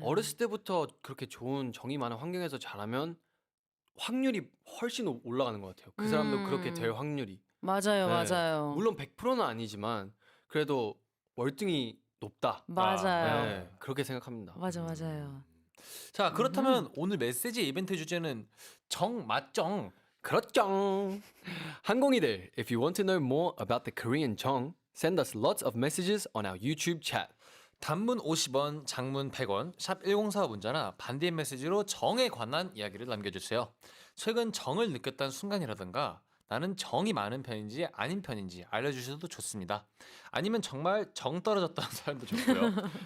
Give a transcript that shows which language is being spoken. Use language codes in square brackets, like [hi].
[ko] 어렸을 때부터 그렇게 좋은 정이 많은 환경에서 자라면 확률이 훨씬 올라가는 것 같아요. 그 사람도 그렇게 될 확률이. 맞아요, 네. 맞아요. 물론 100%는 아니지만 그래도 월등히 높다. 맞아요. 네, 그렇게 생각합니다. 맞아, 맞아요. 자, 그렇다면 오늘 메시지 이벤트 주제는 정 맞정. 그렇죠. 항공이들, [en] if you want to know more about the Korean 정, send us lots of messages on our YouTube chat. [ko] 단문 50원, 장문 100원, 샵 1045 문자나 반대의 메시지로 정에 관한 이야기를 남겨주세요. 최근 정을 느꼈다는 순간이라든가 나는 정이 많은 편인지 아닌 편인지 알려주셔도 좋습니다. 아니면 정말 정 떨어졌다는 사연도 좋고요.